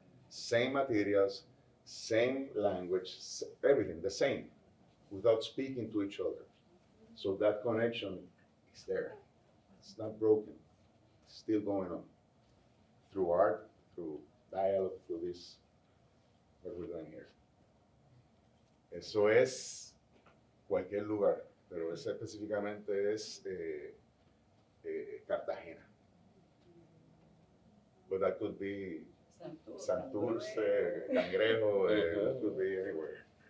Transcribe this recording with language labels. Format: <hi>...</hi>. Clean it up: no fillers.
<en>Same materials, same language, everything, the same, without speaking to each other. So that connection is there. It's not broken. It's still going on. Through art, through dialogue, through this, what we're doing here.</en> <es>Eso es cualquier lugar, pero ese específicamente es Cartagena.</es> <en>But that could be Santurce, Cangrejo, that could be anywhere.</en>